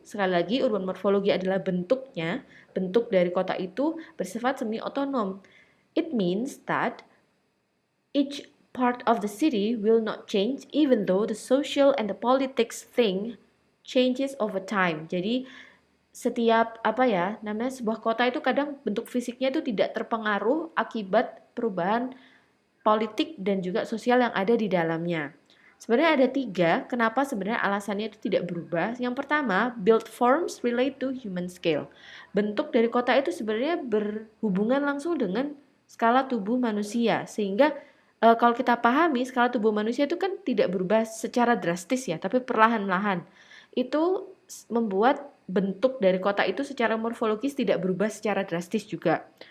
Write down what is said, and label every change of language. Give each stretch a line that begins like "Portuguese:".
Indonesian: Sekali lagi, urban morphology adalah bentuknya, bentuk dari kota itu bersifat semi-otonom.
English: It means that each part of the city will not change even though the social and the politics thing changes over time.
Indonesian: Jadi setiap namanya sebuah kota itu kadang bentuk fisiknya itu tidak terpengaruh akibat perubahan politik dan juga sosial yang ada di dalamnya. Sebenarnya ada 3 kenapa sebenarnya alasannya itu tidak berubah. Yang pertama,
English: built forms relate to human scale.
Indonesian: Bentuk dari kota itu sebenarnya berhubungan langsung dengan skala tubuh manusia, sehingga kalau kita pahami skala tubuh manusia itu kan tidak berubah secara drastis ya, tapi perlahan-lahan. Itu membuat bentuk dari kota itu secara morfologis tidak berubah secara drastis juga.